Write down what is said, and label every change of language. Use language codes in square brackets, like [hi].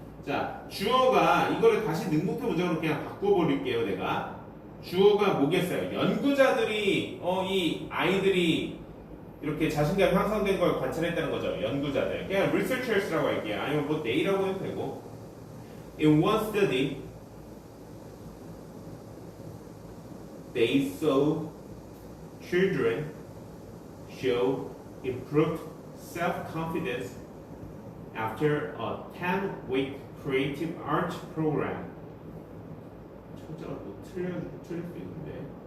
[ko] 자, 주어가 이거를 다시 능동태 문장으로 그냥 바꿔버릴게요. 내가 주어가 뭐겠어요? 연구자들이 이 아이들이 이렇게 자신감 향상된 걸 관찰했다는 거죠. 연구자들. 그냥 researchers라고 할게요. 아니면 뭐 they라고 해도 되고. [en] In one study, they saw children show improved self-confidence after a 10-week creative art program. [ko] 철자가 뭐 틀릴 수 있는데.